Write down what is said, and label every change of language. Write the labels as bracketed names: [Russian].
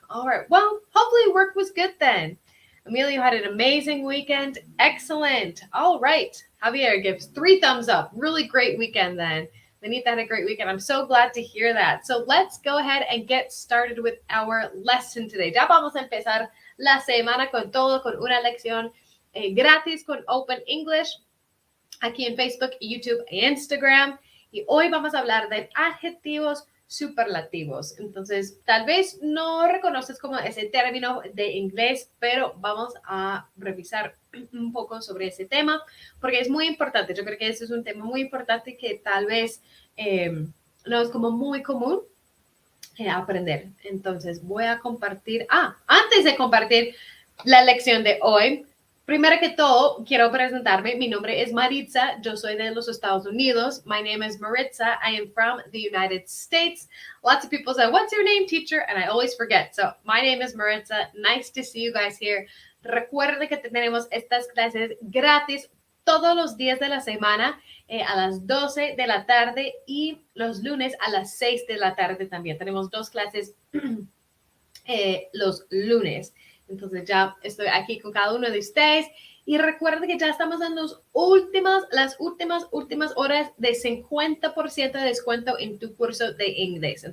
[English] All right, well, hopefully work was good then. Emilio had an amazing weekend. Excellent. All right, Javier gives 3 thumbs up. Really great weekend then. Lenita had a great weekend. I'm so glad to hear that. So let's go ahead and get started with our lesson today. [Spanish] Ya vamos a empezar la semana con todo, con una lección gratis con Open English, aquí en Facebook, YouTube e Instagram. Y hoy vamos a hablar de adjetivos superlativos. Entonces, tal vez no reconoces como ese término de inglés, pero vamos a revisar un poco sobre ese tema, porque es muy importante. Yo creo que ese es un tema muy importante que tal vez no es como muy común aprender. Entonces, voy a compartir, antes de compartir la lección de hoy, primero que todo, quiero presentarme. Mi nombre es Maritza. Yo soy de los Estados Unidos. [English] My name is Maritza. I am from the United States. Lots of people say, what's your name, teacher? And I always forget. So my name is Maritza. Nice to see you guys here. [Spanish] Recuerden que tenemos estas clases gratis todos los días de la semana a las 12 de la tarde y los lunes a las 6 de la tarde también. Tenemos 2 clases los lunes. Entonces ya estoy aquí con cada uno de ustedes y recuerden que ya estamos en las últimas horas de 50% de descuento en tu curso de inglés.